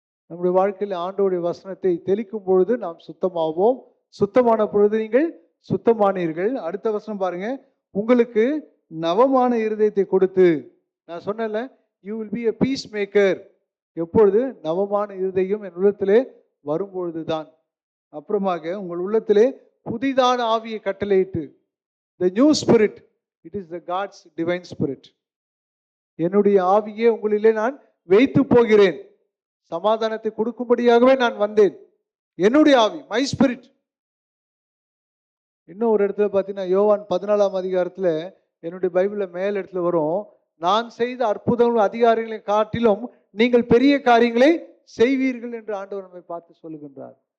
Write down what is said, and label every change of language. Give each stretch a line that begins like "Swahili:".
Tamil: நம்முடைய வாழ்க்கையில் ஆண்டவருடைய வசனத்தை தெளிக்கும் பொழுது நாம் சுத்தமாவோம். சுத்தமான பொழுது நீங்கள் சுத்தமானீர்கள். அடுத்த வசனம் பாருங்க. உங்களுக்கு நவமான இருதயத்தை கொடுத்து, நான் சொன்னேன்ல,
English: You will be a peacemaker.
Tamil: எப்பொழுது? நவமான இருதயம் என் உள்ளத்திலே வரும்பொழுதுதான். அப்புறமாக உங்கள் உள்ளத்திலே புதிதான ஆவியை கட்டளையிட்டு,
English: the new spirit, it is the God's divine spirit.
Tamil: என்னுடைய ஆவியே உங்களிலே நான் வைத்து போகிறேன், சமாதானத்தை கொடுக்கும்படியாகவே நான் வந்தேன். என்னுடைய ஆவி,
English: My spirit.
Tamil: இன்னும் ஒரு இடத்துல பார்த்தீங்கன்னா யோவான் 14ஆம் அதிகாரத்துல என்னுடைய பைபிள்ல மேல் இடத்துல வரும், நான் செய்த அற்புதங்கள் அதிகாரிகளை காட்டிலும் நீங்கள் பெரிய காரியங்களை செய்வீர்கள் என்று ஆண்டவர் நம்மை பார்த்து சொல்லுகின்றார்.